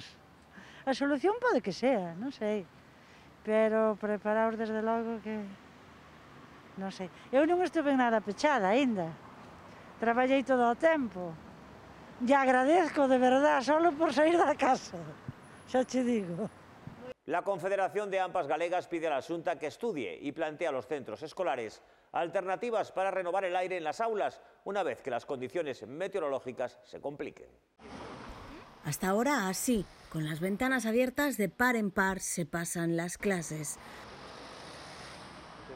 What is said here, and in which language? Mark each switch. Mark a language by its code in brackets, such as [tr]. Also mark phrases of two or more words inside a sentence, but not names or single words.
[gl] A solución pode que sea, non sei, pero preparaos desde logo que... non sei. Eu non estuve nada pechada aínda, traballei todo o tempo, e [es] agradezco de verdad [gl] solo por sair da casa, xa che digo. [es] La Confederación de AMPAs Galegas pide a la Xunta que estudie y plantee a los centros escolares alternativas para renovar el aire en las aulas una vez que las condiciones meteorológicas se compliquen. Hasta ahora así, con las ventanas abiertas de par en par se pasan las clases.